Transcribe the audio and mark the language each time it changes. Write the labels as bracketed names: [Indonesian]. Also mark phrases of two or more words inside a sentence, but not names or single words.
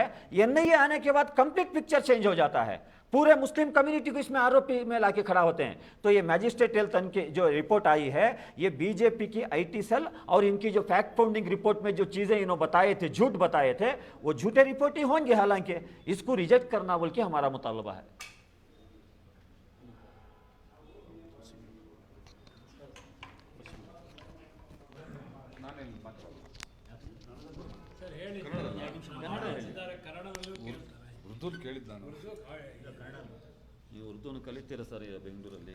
[Hindi] एनआईए आने के बाद [English] complete picture change [Hindi] हो जाता है, पूरे [English] Muslim community [Hindi] को इसमें आरोपी में लाके खड़ा होते हैं। तो ये मैजिस्ट्रेटियल तनिखे जो रिपोर्ट आई है, ये बीजेपी की [English] IT cell [Hindi] और इनकी जो [English] fact finding report [Hindi] में जो चीजें इन्होंने बताए थे, झूठ बताए थे, वो झूठे रिपोर्ट ही होंगे। हालांकि इसको रिजेक्ट करना बोल के हमारा मुतालबा है। [Kannada] ಉರ್ದು ಕೇಳಿದ್ದು ನಾನು. ನೀವು ಉರ್ದುನು ಕಲಿತೀರಾ ಸರ್ ಬೆಂಗಳೂರಲ್ಲಿ?